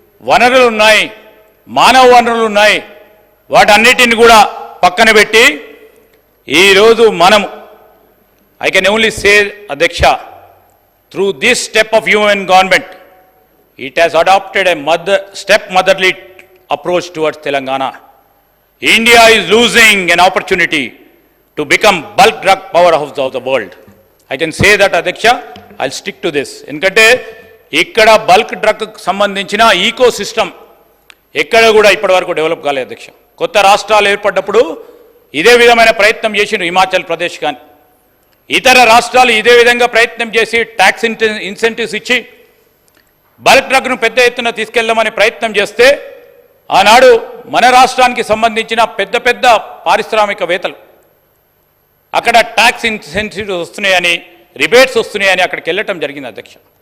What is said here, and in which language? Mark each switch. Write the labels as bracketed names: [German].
[Telugu] వనరులు ఉన్నాయి, మానవ వనరులు ఉన్నాయి. వాటన్నిటిని కూడా పక్కన పెట్టి ఈరోజు మనం [English] I can only say అధ్యక్ష, through this step of union government it has adopted a motherly approach towards Telangana. India is losing an opportunity to become bulk drug powerhouse of the world. I can say that Adhyaksha, I'll stick to this. [Telugu] ఎందుకంటే ఇక్కడ bulk drug సంబంధించిన eco system ఎక్కడ కూడా ఇప్పటివరకు develop కాలేదు అధ్యక్ష. కొత్త రాష్ట్రాలు ఏర్పడ్డప్పుడు ఇదే విధమైన ప్రయత్నం చేసిండ్రు. హిమాచల్ ప్రదేశ్ కానీ ఇతర రాష్ట్రాలు ఇదే విధంగా ప్రయత్నం చేసి ట్యాక్స్ ఇన్సెంటివ్స్ ఇచ్చి బల్క్ డ్రగ్ను పెద్ద ఎత్తున తీసుకెళ్దామని ప్రయత్నం చేస్తే ఆనాడు మన రాష్ట్రానికి సంబంధించిన పెద్ద పెద్ద పారిశ్రామికవేత్తలు అక్కడ ట్యాక్స్ ఇన్సెంటివ్స్ వస్తున్నాయని, రిబేట్స్ వస్తున్నాయని అక్కడికి వెళ్ళటం జరిగింది అధ్యక్ష.